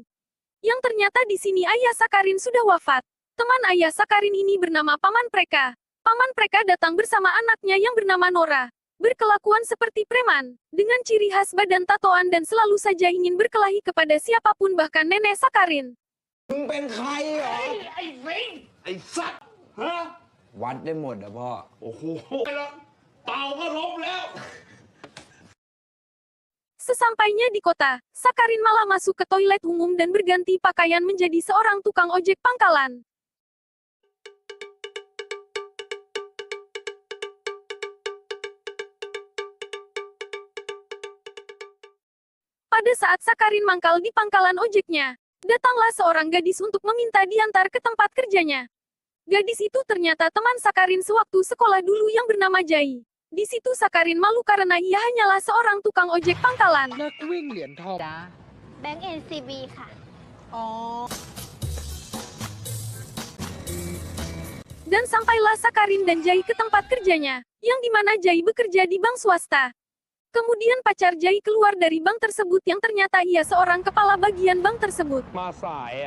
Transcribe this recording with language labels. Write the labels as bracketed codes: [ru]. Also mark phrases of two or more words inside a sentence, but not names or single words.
[id] Yang ternyata di sini ayah Sakarin sudah wafat. Teman ayah Sakarin ini bernama Paman Preka. Paman Preka datang bersama anaknya yang bernama Nora. Berkelakuan seperti preman, dengan ciri khas badan tatoan dan selalu saja ingin berkelahi kepada siapapun bahkan nenek Sakarin. [th] มึงเป็นใครเหรอ ไอ้สิงไอ้สัตว์ฮะ วัดได้หมดอะพ่อ โอ้โหแล้วเต่าก็ล้มแล้ว [id] Sesampainya di kota, Sakarin malah masuk ke toilet umum dan berganti pakaian menjadi seorang tukang ojek pangkalan. Pada saat Sakarin mangkal di pangkalan ojeknya, datanglah seorang gadis untuk meminta diantar ke tempat kerjanya. Gadis itu ternyata teman Sakarin sewaktu sekolah dulu yang bernama Jai. Di situ Sakarin malu karena ia hanyalah seorang tukang ojek pangkalan. [th] นักวิ่งเหรียญทอง จ้าแบงก์ NCB ค่ะ อ๋อ [id] Dan sampailah Sakarin dan Jai ke tempat kerjanya, yang dimana Jai bekerja di bank swasta. Kemudian pacar Jai keluar dari bank tersebut yang ternyata ia seorang kepala bagian bank tersebut. [th] มาสายอะ